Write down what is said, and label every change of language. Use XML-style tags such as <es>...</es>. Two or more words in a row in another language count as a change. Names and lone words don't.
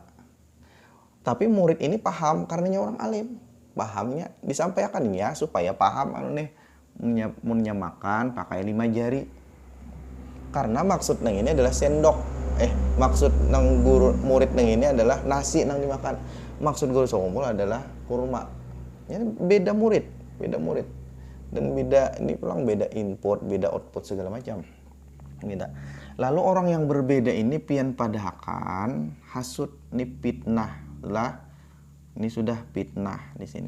<id>Tapi murid ini paham karenanya orang alim. Pahamnya disampaikannya supaya paham punya makan pakai 5 jari.</id> <bjn>Karena maksud nang ini adalah sendok. Maksud nang guru murid nang ini adalah nasi nang dimakan.</bjn> <id>Maksud guru sekumpul adalah kurma. Ya, beda murid.</id> <bjn>Dan ini pulang beda input, beda output segala macam.</bjn> <id>Beda.</id> <bjn>Lalu orang yang berbeda ini pian padahakan hasud ini fitnah lah.</bjn> <id>Ini sudah fitnah di sini.</id>